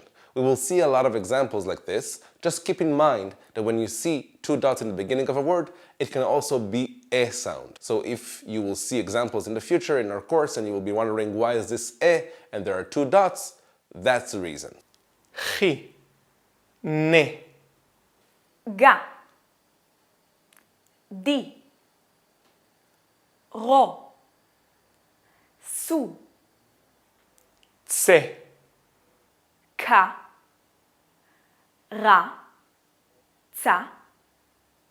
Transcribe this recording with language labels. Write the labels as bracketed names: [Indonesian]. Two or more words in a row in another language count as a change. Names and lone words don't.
[English] We will see a lot of examples like this. Just keep in mind that when you see 2 dots in the beginning of a word, it can also be e sound. So if you will see examples in the future in our course and you will be wondering why is this e and there are 2 dots, that's the reason. Chi, ne, ga, di, ro, su, tse, ka, ra, ca,